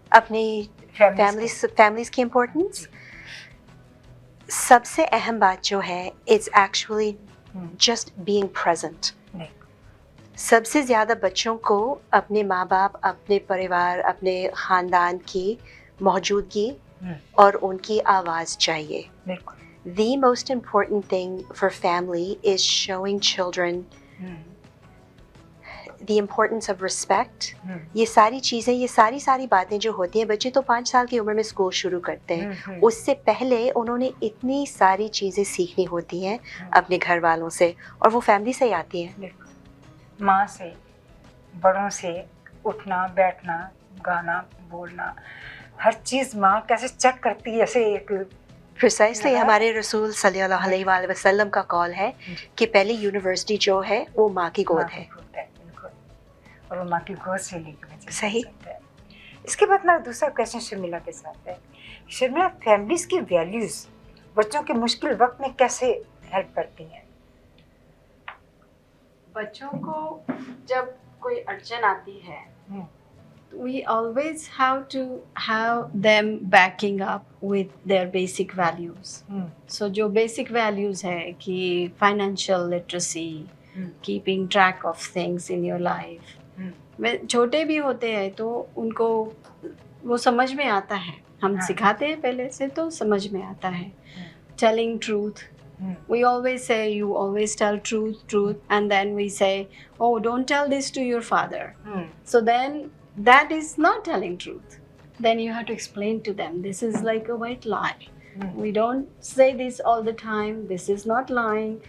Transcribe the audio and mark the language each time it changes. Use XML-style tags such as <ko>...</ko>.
<hi>अपनी फैमिलीज की इम्पोर्टेंस, सबसे अहम बात जो है</hi> <en>It's actually just being present.</en> <hi>सबसे ज़्यादा बच्चों को अपने माँ बाप, अपने परिवार, अपने ख़ानदान की मौजूदगी और उनकी आवाज़ चाहिए।</hi> <en>The most important thing for family is showing children the importance of respect.</en> <hi>ये सारी चीज़ें, ये सारी बातें जो होती हैं, बच्चे तो 5 साल की उम्र में स्कूल शुरू करते हैं, उससे पहले उन्होंने इतनी सारी चीज़ें सीखनी होती हैं अपने घर वालों से, और वो फैमिली से ही आती हैं। माँ से, बड़ों से, उठना बैठना, गाना बोलना, हर चीज़ माँ कैसे चेक करती है, जैसे एक प्रिसाइसली हमारे रसूल सल्लल्लाहु अलैहि वसल्लम का कॉल है कि पहली यूनिवर्सिटी जो है वो माँ की गोद है। और वो माँ की गोद से लेकर सही। इसके बाद मेरा दूसरा क्वेश्चन शर्मिला के साथ है। शर्मिला, फैमिलीज़ की वैल्यूज़ बच्चों के मुश्किल वक्त में कैसे हेल्प करती हैं? बच्चों को जब कोई अड़चन आती है,</hi> <en>we always have to have them backing up with their basic values. So</en> <hi>जो</hi> <en>basic values है कि financial literacy, keeping track of things in your life.</en> <hi>छोटे भी होते हैं तो उनको वो समझ में आता है, हम सिखाते हैं पहले से तो समझ में आता है।</hi> <en>Telling truth. We always say you always tell truth, and then we say, oh, don't tell this to your father. So then that is not telling truth. Then you have to explain to them, this is like a white lie. We don't say this all the time, this is not lying.</en>